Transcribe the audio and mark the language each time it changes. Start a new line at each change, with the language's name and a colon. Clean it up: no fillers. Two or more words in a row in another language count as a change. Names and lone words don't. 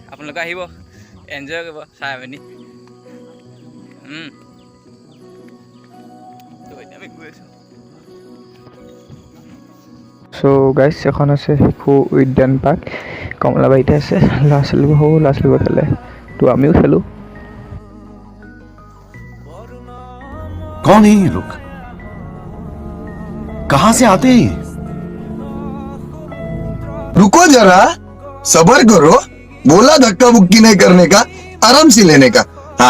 Assamese: আপোনালোকে আহিব, এনজয় কৰিব চাই পিনি। তো এতিয়া আমি গৈ আছোঁ।
English: so guys
Assamese: এখন আছে শিশু উদ্যান পাৰ্ক, কমলাবাৰীতে আছে। ল'ৰা ছোৱালীবোৰ সৰু ল'ৰা ছোৱালীবোৰ খেলে, তো আমিও খেলোঁ।
Hindi: कौन है ये लोग, कहां से आते हैं? रुको जरा, सबर करो, बोला धक्का मुक्की नहीं करने का, आराम से लेने का।